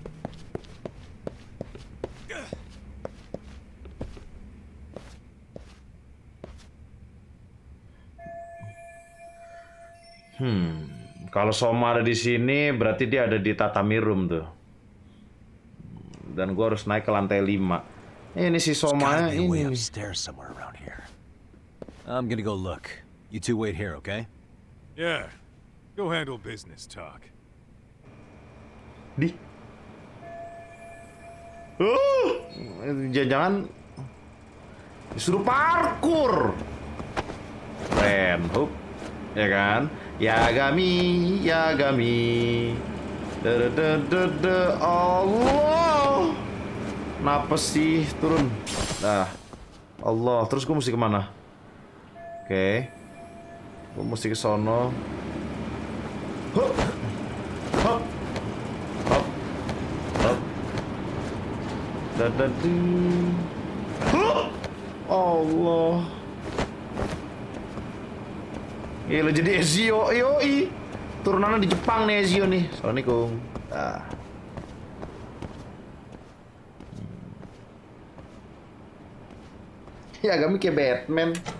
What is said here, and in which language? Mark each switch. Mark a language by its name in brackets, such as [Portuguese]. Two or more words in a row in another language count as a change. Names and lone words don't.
[Indonesian] Kalau Soma ada di sini, berarti dia ada di tatami room tuh. Dan gua harus naik ke lantai 5. Ini si Soma ini. [English] Upstairs somewhere around here. I'm gonna go look. You two wait here, okay? Yeah. Go handle business talk. [Indonesian] Jangan disuruh parkur. Keren, hup. Ya kan? Yagami. Allah. Kenapa sih turun? Nah. Allah, terus gue mesti kemana? Oke. Gue mesti ke sono. Hup. Hup. Hup. Hup. Dadadu. Hup. Allah. Gila jadi Ezio, yoi. Turunannya di Jepang nih Ezio nih. Assalamualaikum. Ya Yagami kayak Batman.